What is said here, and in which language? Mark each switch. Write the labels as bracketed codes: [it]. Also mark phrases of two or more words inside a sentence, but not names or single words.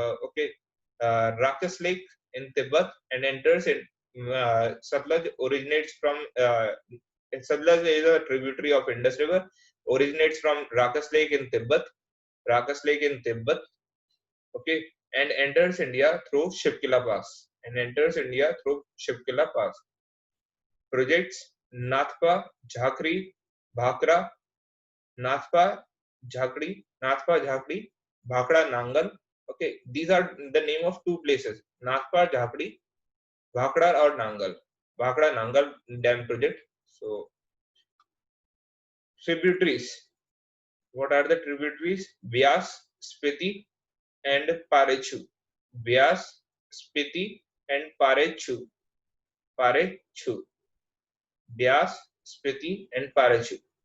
[en] Okay, Rakas Lake in Tibet and enters Satluj originates from Satluj is a tributary of Indus River, originates from Rakas Lake in Tibet, okay, and enters India through Shipkila Pass, Projects Nathpa, Jhakri, Bhakra, Nathpa, Jhakri, Bhakra, Nangal. Okay, these are the name of two places: Nathpa, Jhakri, Bhakra or Nangal. Bhakra Nangal Dam Project. So tributaries. What are the tributaries? Vyas, Spiti, and Parechu. Vyas, Spiti, and Parechu. Vyas, Spiti, and Parechu.